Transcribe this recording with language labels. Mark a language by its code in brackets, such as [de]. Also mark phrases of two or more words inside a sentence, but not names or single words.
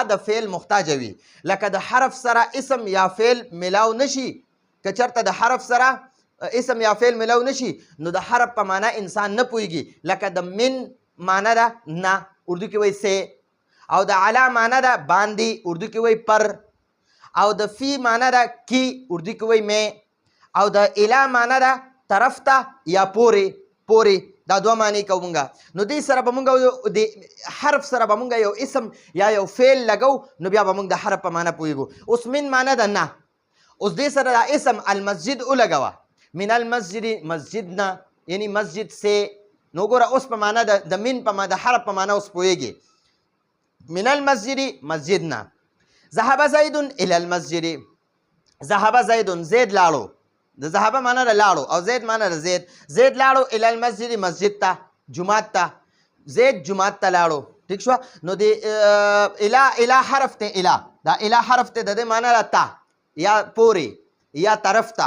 [ps] د فعل محتاجه وي لکه د حرف سره اسم یا فعل ملاو نشي که چېرته د حرف سره اسم یا فعل ملاو نشي نو د حرف په معنا انسان نه پوهېږي لکه د من معنا ده نه اردو کې وایي سے او د علا معنا ده باندې اردو کې وایي پر او د فی معنا ده کی اردو کې وایي میں او د اله معنا ده طرف ته یا پورې دا دوه معنی کوو مونږه. نو دې سره به مونږ د حرف سره به مونږ یو اسم یا یو فعل لګو نو بیا به مونږ د حرف په معنا پوهېږو. اوس من معنا ده نه، اوس دې سره دا اسم المسجد ولګوه، [ar] من المسجد [ps] مسجد نه یعنی [ur] مسجد سے. [ps] نو ګوره اوس په معنا د من په د حرف په معنا اوس پوهېږي. [ar] من المسجد [ps] مسجد نه. [ar] ذهب زید الی المسجد، ذهب زید [ps] زید لاړو، د ذهب معنا د لاړو او زید معنا د زید. زید لاړو [ar] الی المسجد [ps] مسجد ته جماعت ته، زید جماعت ته لاړو. ٹھیک شو. نو د اله حرف ته اله، دا اله حرف ته د دې معنا ده تا یا پورې یا طرف ته.